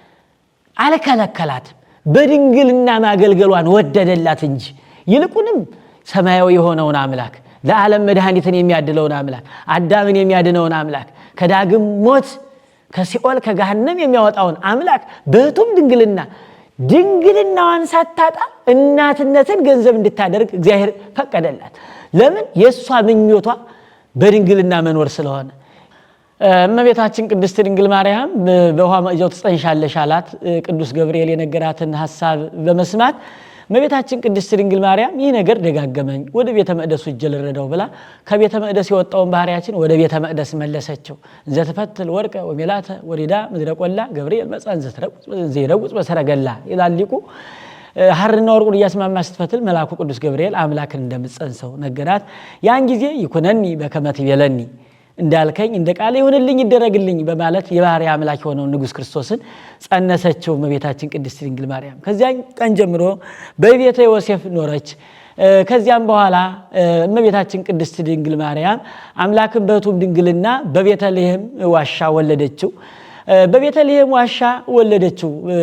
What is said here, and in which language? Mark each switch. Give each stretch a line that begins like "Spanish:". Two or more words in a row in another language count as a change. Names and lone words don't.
Amharic: አልከለከላትም በድንግልና ማገልገሏን ወደደላት እንጂ ይልቁንም ሰማያዊ የሆነውን አምላክ ለዓለም መድኃኒትን የሚያድለውን አምላክ አዳምን የሚያድነውን አምላክ ከዳግም ሞት ከሲኦል ከገሃነም የሚያወጣውን አምላክ በህቱም ድንግልናዋን ሳታጣ እናትነትን ገንዘብ እንድታደርግ እግዚአብሔር ፈቀደላት ለምን የሷ ምኞቷ በድንግልና መኖር ስለሆነ እመቤታችን ቅድስት ድንግል ማርያም በውሃ መቅጃው ትጸንሻለሽ አላት ቅዱስ ገብርኤል የነገራትን ሐሳብ በመስማት እመቤታችን ቅድስት ድንግል ማርያም ይህ ነገር ደጋገመኝ ወደ ቤተ መቅደሱ ልረዳው ብላ ከቤተ መቅደስ የወጣውን ባህሪያችን ወደ ቤተ መቅደስ መለሰችው
Geez: ዘተፈትል ወርቀ ወሜላተ ወሪዳ ምድረ ቆላ ገብርኤል መጻን ዘይረውጽ
Amharic: በሰረገላ ይላል ሊቁ ሐርና ወርቁን እያስማማ ስትፈትል መልአኩ ቅዱስ ገብርኤል አምላክን እንደምትጸንሰው ነገራት ያን ጊዜ
Geez: ይኩነኒ በከመ ትቤለኒ
Amharic: እንዳልከኝ እንደ ቃል ይሁንልኝ ይደረግልኝ በማለት የባህሪ አምላክ የሆነው ንጉስ ክርስቶስን ጸነሰችው እመቤታችን ቅድስት ድንግል ማርያም ከዚያን ቀን ጀምሮ በቤተ ዮሴፍ ኖረች ከዚያም በኋላ እመቤታችን ቅድስት ድንግል ማርያም አምላክን በህቱም ድንግልና በቤተልሔም ዋሻ ወለደችው በቤተልሔም ዋሻ ወለደችው